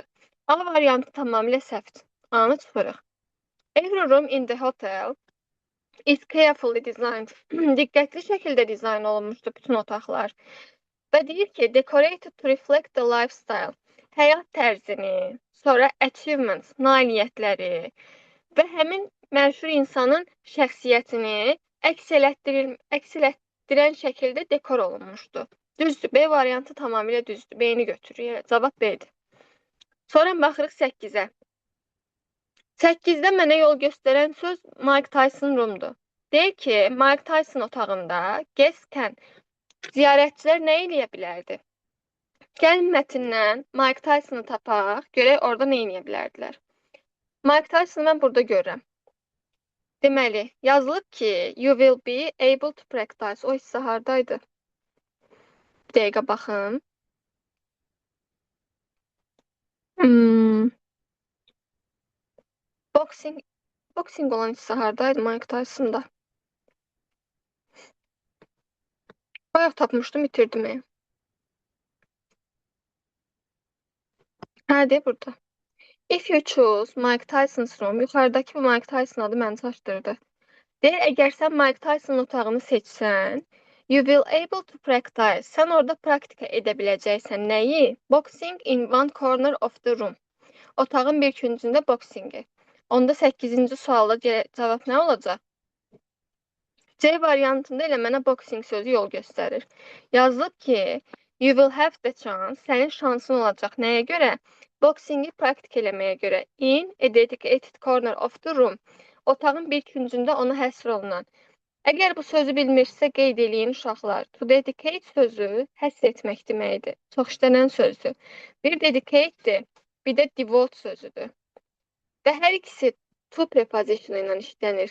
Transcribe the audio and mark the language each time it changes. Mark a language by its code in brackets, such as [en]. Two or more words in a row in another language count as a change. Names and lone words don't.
[az] A variantı tamamilə səhvdir. A-nı çıxırıq. [en] Every room in the hotel is carefully designed. [az] Diqqətli şəkildə dizayn olunmuşdu bütün otaqlar. Və deyir ki, [en] decorated to reflect the lifestyle. [az] Həyat tərzini, sonra achievements, nailiyyətləri və həmin məşhur insanın şəxsiyyətini əks elətdirən şəkildə dekor olunmuşdu. Düzdür, B variantı tamamilə düzdür. B-ni götürürük. Cavab B-dir. Sonra baxırıq 8-ə. 8-də mənə yol göstərən söz Mike Tyson room'dur. Deyir ki, Mike Tyson otağında guest-kən ziyarətçilər nə eləyə bilərdi? Gəlin mətndən Mike Tyson'ı tapaq, görək orada nə eləyə bilərdilər. Mike Tyson'ı mən burada görürəm. Deməli, yazılıb ki, [en] you will be able to practice. [az] O hissə hardaydı? Bir dəqiqə baxım. Boxing olan hissə hardaydı Mike Tyson'da? Bayaq tapmışdım, itirdim. Hə, de burada. [en] If you choose Mike Tyson's room, [az] yuxarıdakı bu Mike Tyson adı məni çaşdırdı. Deyir, əgər sən Mike Tyson otağını seçsən, [en] you will able to practice. [az] Sən orada praktika edə biləcəksən. Nəyi? [en] Boxing in one corner of the room. [az] Otağın bir küncündə boxingi. Onda 8-ci sualda cavab nə olacaq? C variantında elə mənə boxing sözü yol göstərir. Yazılıb ki, [en] you will have the chance, [az] sənin şansın olacaq. Nəyə görə? Boxingi praktik eləməyə görə. [en] In a dedicated corner of the room. [az] Otağın bir küncündə ona həsr olunan. Əgər bu sözü bilmirsə, qeyd eləyin uşaqlar. [en] To dedicate [az] sözü həsr etmək deməkdir. Çox işlənən sözdür. Bir dedicatedir, bir də devote sözüdür. Və hər ikisi to preposition ilə işlənir.